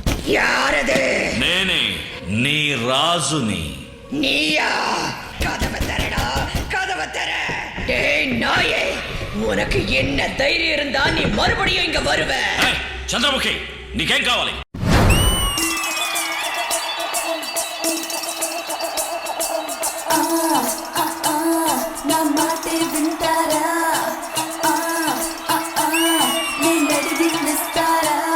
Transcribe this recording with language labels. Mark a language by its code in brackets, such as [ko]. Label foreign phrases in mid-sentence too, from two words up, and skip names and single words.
[ta] యారదే? [te] నేనే నీ రాజుని. [ta] நீயா? கதவை தரடா, கதவை தர. டேய் நாயே, உனக்கு என்ன தைரியம் இருந்தா நீ மறுபடியும் இங்க வருவ? [te] చంద్రముఖి, నీకేం కావాలి? నా మాటే వింటారా? నేను అడిగిస్తారా?